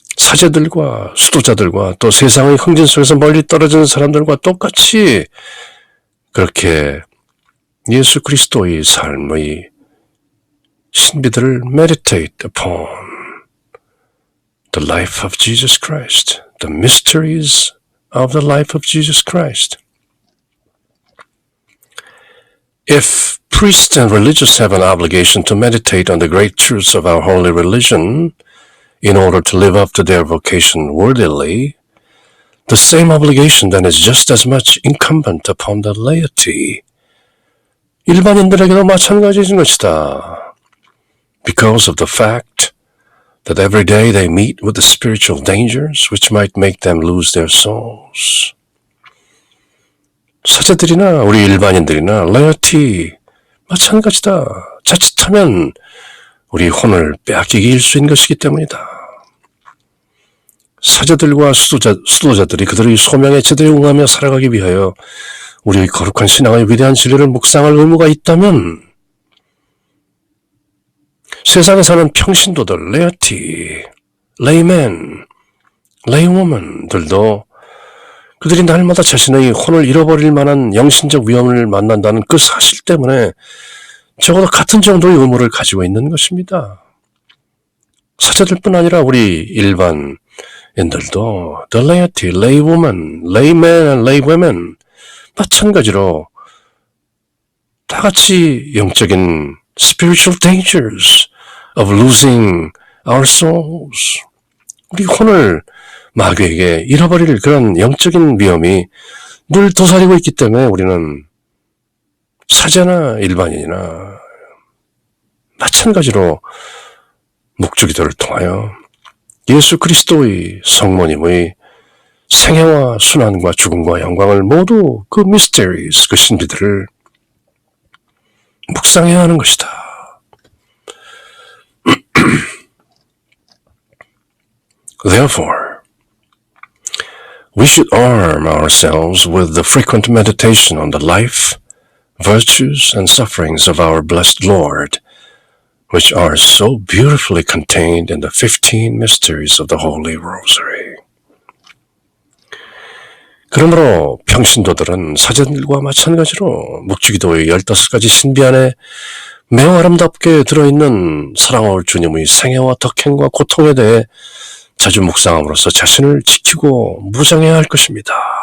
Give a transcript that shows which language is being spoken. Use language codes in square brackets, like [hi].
[ko] 사제들과 수도자들과 또 세상의 흥진 속에서 멀리 떨어진 사람들과 똑같이 그렇게 예수 그리스도의 삶의 신비들을 [en] meditate upon the life of Jesus Christ, [ko] the mysteries of the life of Jesus Christ. [en] If priests and religious have an obligation to meditate on the great truths of our holy religion in order to live up to their vocation worthily, the same obligation then is just as much incumbent upon the laity. [ko] 일반인들에게도 마찬가지인 것이다. [en] Because of the fact that every day they meet with the spiritual dangers which might make them lose their souls. [ko] 사제들이나 우리 일반인들이나 laity 마찬가지다. 자칫하면 우리 혼을 빼앗기기 일수인 것이기 때문이다. 사제들과 수도자들이 그들의 소명에 제대로 응하며 살아가기 위하여 우리의 거룩한 신앙의 위대한 진리를 묵상할 의무가 있다면 세상에 사는 평신도들, laity, laymen, laywoman들도 그들이 날마다 자신의 혼을 잃어버릴 만한 영신적 위험을 만난다는 그 사실 때문에 적어도 같은 정도의 의무를 가지고 있는 것입니다. 사제들뿐 아니라 우리 일반인들도 the laity, laywoman, laymen and laywomen 마찬가지로 다 같이 영적인 [en] spiritual dangers of losing our souls. [ko] 우리 혼을 마귀에게 잃어버릴 그런 영적인 위험이 늘 도사리고 있기 때문에 우리는 사제나 일반인이나 마찬가지로 묵주기도를 통하여 예수 그리스도의 성모님의 생애와 순환과 죽음과 영광을 모두 그 mysteries, 그 신비들을 묵상해야 하는 것이다. [en] Therefore, we should arm ourselves with the frequent meditation on the life, virtues, and sufferings of our blessed Lord, which are so beautifully contained in the 15 mysteries of the Holy Rosary. [ko] 그러므로 평신도들은 사제들과 마찬가지로 묵주기도의 15가지 신비 안에 매우 아름답게 들어있는 사랑할 주님의 생애와 덕행과 고통에 대해 자주 묵상함으로써 자신을 지키고 무장해야 할 것입니다.